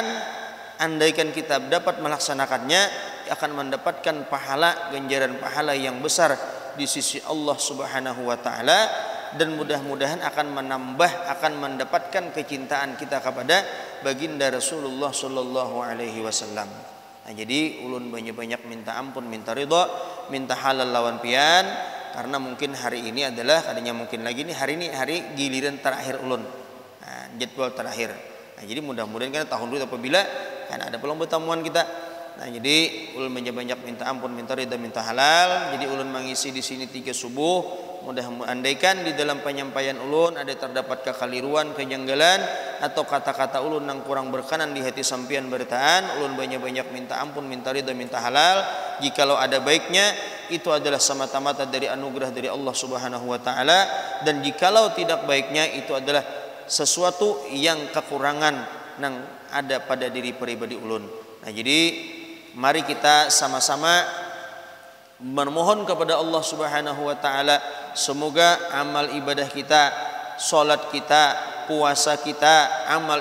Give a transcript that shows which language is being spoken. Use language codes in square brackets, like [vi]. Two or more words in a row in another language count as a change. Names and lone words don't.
[id] Andaikan kita dapat melaksanakannya, akan mendapatkan pahala, ganjaran pahala yang besar di sisi Allah [ar] سبحانه وتعالى, [id] dan mudah-mudahan akan mendapatkan kecintaan kita kepada baginda Rasulullah [ar] صلى الله عليه وسلم. [bjn] Nah, jadi ulun banyak-banyak minta ampun, minta ridha, minta halal lawan pian, karena mungkin hari ini adalah kadangnya mungkin lagi nih hari ini hari giliran terakhir ulun. Nah, jadwal terakhir. Nah, jadi mudah-mudahan kan tahun dulu apabila kan ada peluang pertemuan kita. Nah, jadi ulun banyak-banyak minta ampun, minta ridha, minta halal. Jadi ulun mengisi di sini 3 subuh. Mudah-mudahan andaikan di dalam penyampaian ulun ada terdapat kekeliruan, kejanggalan atau kata-kata ulun yang kurang berkenan di hati sampean bertaan, ulun banyak-banyak minta ampun, minta ridha, minta halal. [id] Jikalau ada baiknya, itu adalah semata-mata dari anugerah dari Allah [ar] سبحانه وتعالى, [id] dan jikalau tidak baiknya, itu adalah sesuatu yang kekurangan yang ada pada diri pribadi ulun. Nah, jadi mari kita sama-sama memohon kepada Allah [ar] سبحانه وتعالى [id] semoga amal ibadah kita, salat kita, puasa kita, amal